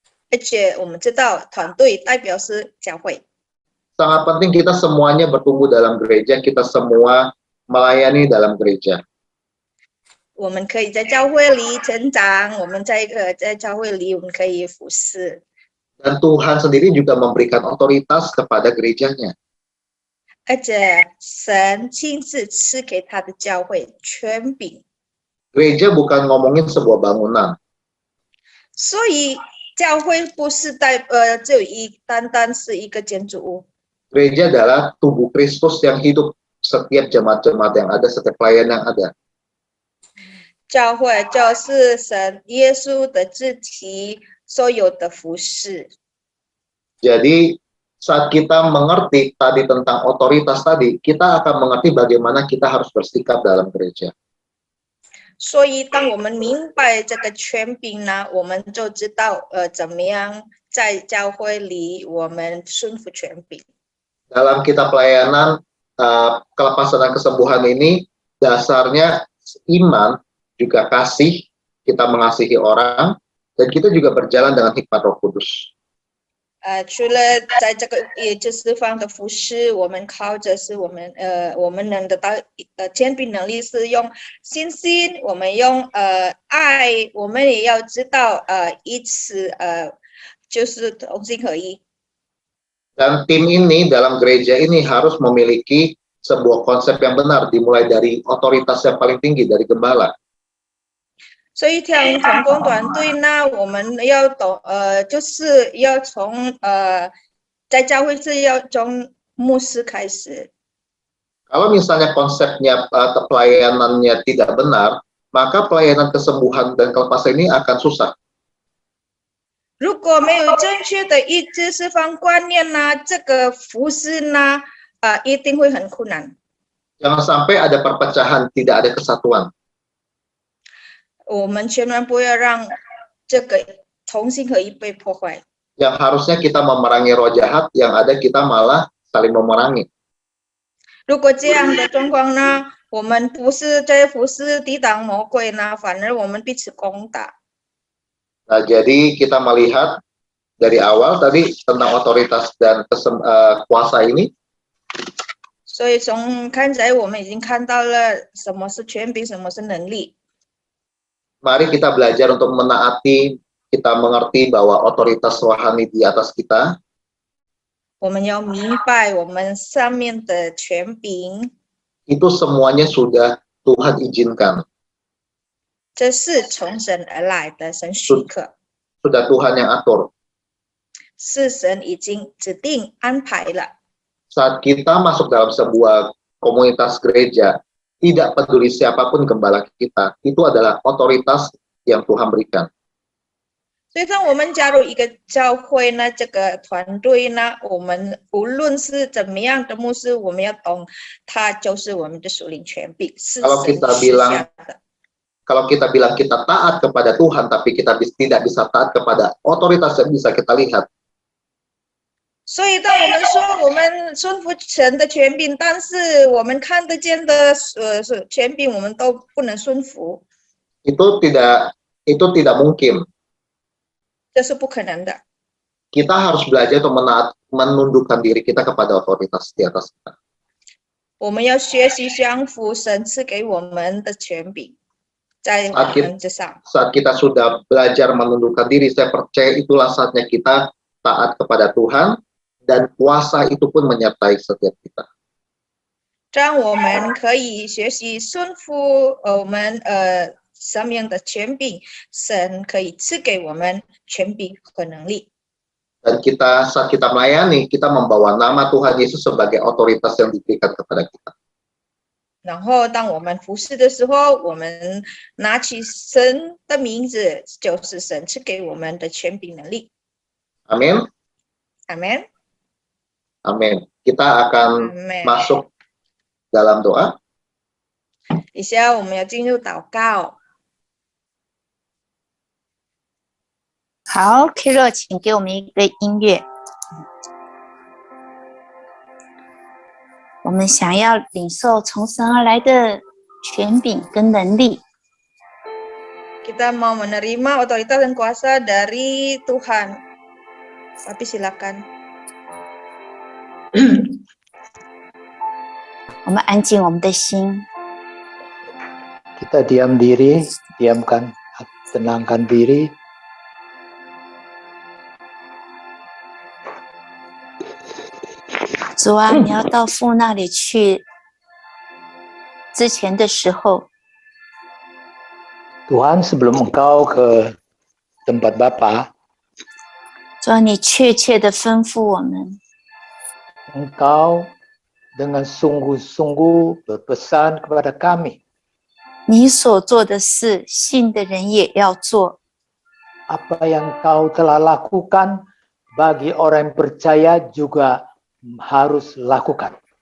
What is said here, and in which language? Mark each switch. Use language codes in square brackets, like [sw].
[zh] 而且我们知道团队代表是教会。 [id] Sangat penting kita semuanya bertumbuh dalam gereja, kita semua melayani dalam gereja. [zh] 我们可以在教会里成长，我们在教会里我们可以服侍。 [id] Dan Tuhan sendiri juga memberikan otoritas kepada gerejanya. [zh] 而且神亲自赐给他的教会权柄， [id] Gereja bukan ngomongin sebuah bangunan. [zh] 所以教会不是只有单单是一个建筑物。 [id] Gereja adalah tubuh Kristus yang hidup, setiap jemaat-jemaat yang ada, setiap pelayan yang ada. [zh] 教会就是神耶稣的肢体，所有的服侍。 [id] Jadi saat kita mengerti tadi tentang otoritas tadi, kita akan mengerti bagaimana kita harus bersikap dalam gereja. [zh] 所以当我们明白这个权柄呢，我们就知道怎么样在教会里我们顺服权柄。 [id] Dalam kita pelayanan kelepasan dan kesembuhan ini, dasarnya iman, juga kasih, kita mengasihi orang, dan kita juga berjalan dengan hikmat Roh Kudus. [zh] 除了在这个也就是方的服侍，我们靠着是我们能得到权柄能力是用信心，我们用爱，我们也要知道一起就是同心合一。 [id] Dan tim ini dalam gereja ini harus memiliki sebuah konsep yang benar, dimulai dari otoritas yang paling tinggi, dari gembala. [zh] 所以同工团队呢，我们要懂就是要从在教会是要从牧师开始。 [id] Kalau misalnya konsepnya pelayanannya tidak benar, maka pelayanan kesembuhan dan kelepasan ini akan susah. [zh] 如果没有正确的医治释放观念呢，这个服侍呢，一定会很困难。 [id] Jangan sampai ada perpecahan, tidak ada kesatuan. [zh] 我们千万不要让这个同心合一被破坏。 [id] Yang harusnya kita memerangi roh jahat, yang ada kita malah saling memerangi. [zh] 如果这样的状况呢，我们不是在服侍抵挡魔鬼呢，反而我们彼此攻打。 [id] Nah, jadi kita melihat dari awal tadi tentang otoritas dan kuasa ini. [zh] 所以从刚才我们已经看到了什么是权柄，什么是能力。 [id] Mari kita belajar untuk menaati, kita mengerti bahwa otoritas rohani di atas kita. [zh] 我们要明白我们上面的权柄， [id] Itu semuanya sudah Tuhan izinkan. [zh] 这是从神而来的，神许可， [id] Sudah Tuhan yang atur. [zh] 是神已经指定安排了。 [id] Saat kita masuk dalam sebuah komunitas gereja, tidak peduli siapapun gembala kita, itu adalah otoritas yang Tuhan berikan. [zh] 所以，当我们加入一个教会呢，这个团队呢，我们无论是怎么样的牧师，我们要懂，他就是我们的属灵权柄，是神 [id] Kalau kita [zh] 赐 [id] bilang [zh] 下的。 [id] Kalau kita bilang kita taat kepada Tuhan, tapi kita tidak bisa taat kepada otoritas yang bisa kita lihat, [zh] 所以，当我们说我们顺服神的权柄，但是我们看得见的权柄，我们都不能顺服， [id] itu tidak mungkin. [zh] 这是不可能的。 [id] Kita harus belajar untuk menundukkan diri kita kepada otoritas di atas kita. [zh] 我们要学习降服神赐给我们的权柄，在我们之上。 [id] Saat kita sudah belajar menundukkan diri, saya percaya itulah saatnya kita taat kepada Tuhan, dan kuasa itu pun menyertai setiap kita. [zh] 这样我们可以学习顺服我们上面的权柄，神可以赐给我们权柄和能力。 [id] Dan saat kita melayani, kita membawa nama Tuhan Yesus sebagai otoritas yang diberikan kepada kita. [zh] 然后，当我们服侍的时候，我们拿起神的名字，就是神赐给我们的权柄能力。 [id] Amin. [zh] 阿门。 [id] Amin. Kita akan [en] Amen. [id] masuk dalam doa. [zh] 以下我们要进入祷告。好 ，Kiro， 请给我们一个音乐。我们想要领受从神而来的权柄跟能力。 [id] Kita mau menerima otoritas dan kuasa dari Tuhan. Tapi silakan. [zh] 我们安静我们的心， [id] Kita diam diri, tenangkan diri. [zh] 主啊，你要到父那里去。之前的时候， [id] Tuhan, sebelum engkau ke tempat Bapa, [zh] 主啊，你确切的吩咐我们， [id] engkau dengan sungguh-sungguh berpesan kepada kami, [zh] 你所做的事，信的人也要做。 [id] apa yang kau telah lakukan bagi orang yang percaya juga harus lakukan.